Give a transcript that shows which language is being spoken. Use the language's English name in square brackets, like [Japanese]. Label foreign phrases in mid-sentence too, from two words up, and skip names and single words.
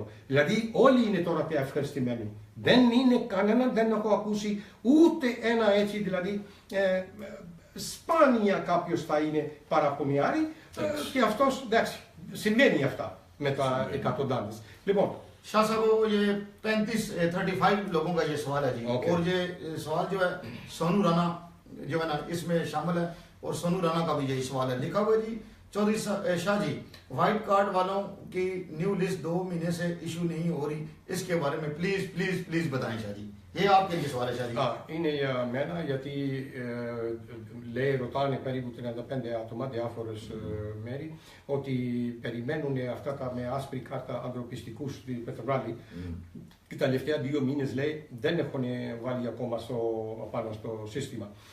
[Greek] Δηλαδή όλοι είναι τώρα πια ευχαριστημένοι. Δεν είναι κανέναν, δεν έχω ακούσει ούτε ένα έτσι, δηλαδή σπάνια κάποιος θα είναι παραπονιάρη και αυτός, εντάξει, συμβαίνει αυτά με τα εκατοντάδες. Λοιπόν, [Urdu] شاہ صاحب یہ 35 لوگوں کا یہ سوال ہے جی اور یہ سوال جو ہے سونو رانا جو ہے نا اس میں شامل ہے اور سونو رانا کا بھی یہی سوال ہے لکھا ہوا جی چودھری شاہ جی [English] white card [Urdu] والوں کی [English] new list [Urdu] 2 مہینے سے ایشو نہیں ہو رہی اس کے بارے میں [English] please please please [Urdu] بتائیں شاہ جی یہ آپ کے لیے سوال ہے شاہ جی [Greek] είναι για μένα γιατί λέει, ρωτάνε περίπου 35 άτομα διάφορες μέρη ότι περιμένουν αυτά τα με άσπρη κάρτα ανθρωπιστικούς στην Πετροβάλη και τα τελευταία 2 μήνες λέει δεν έχουν βάλει ακόμα πάνω στο σύστημα.